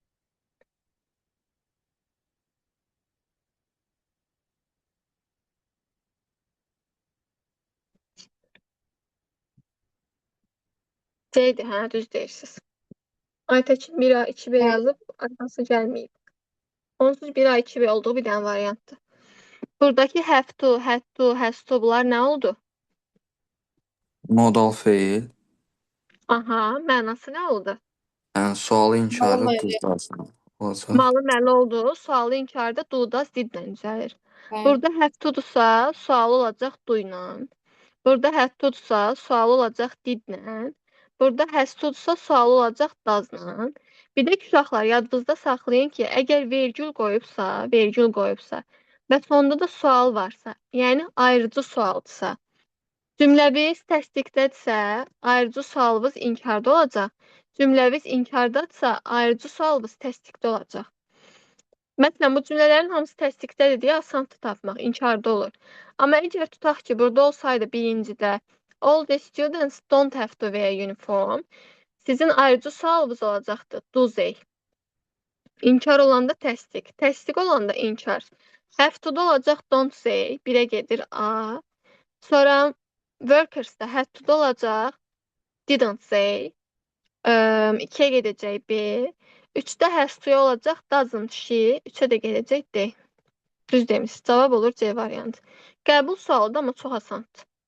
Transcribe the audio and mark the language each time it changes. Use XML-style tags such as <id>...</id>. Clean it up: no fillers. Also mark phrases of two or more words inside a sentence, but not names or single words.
<az>C-dir, hə, düz deyirsiniz. Aytəkin 1A, 2B Bəli. yazıb, arxası gəlməyib. Onsuz 1A, 2B olduğu bir dənə variantdır. Buradakı</az> <en>have to, had to, has to</en> <az>bunlar nə oldu? Modal feil. Aha, mənası nə oldu? Yəni sualı inkarı Vallahi. düzəlsin olacaq. Malı məli oldu, sualı inkarda</az> <en>do, does,</en> <az>did-lə düzəlir. Bəli. Burada have to-dursa, sualı olacaq do ilə. Burada had to-dursa, sualı olacaq did-lə. Burada has to-dursa, sualı olacaq does-la. Bir də uşaqlar, yadınızda saxlayın ki, əgər vergül qoyubsa və sonda da sual varsa, yəni ayrıcı sualdırsa, cümləviz təsdiqdədirsə, ayrıcı sualımız inkarda olacaq. Cümləviz inkardadırsa, ayrıcı sualımız təsdiqdə olacaq. Məsələn, bu cümlələrin hamısı təsdiqdədir deyə asandır tapmaq, inkarda olur. Amma əgər tutaq ki, burada olsaydı birincidə</az> <en>all the students don't have to wear uniform,</en> <az>sizin ayrıcı sualınız olacaqdı,</az> <en>do they.</en> <az>İnkar olanda təsdiq, təsdiq olanda inkar.</az> <en>Have to-</en> <az>da olacaq</az> <en>don't say,</en> <az>1-ə gedir A. Sonra workers-da</az> <en>had to-</en> <az>da olacaq</az> <en>didn't say,</en> <az>2-yə gedəcək B. 3-də</az> <en>has to-</en> <az>ya olacaq</az> <en>doesn't she,</en> <az>3-ə də gedəcək D. Düz demişsiniz, cavab olur C variantı. Qəbul sualıdır, amma çox asandır.</az>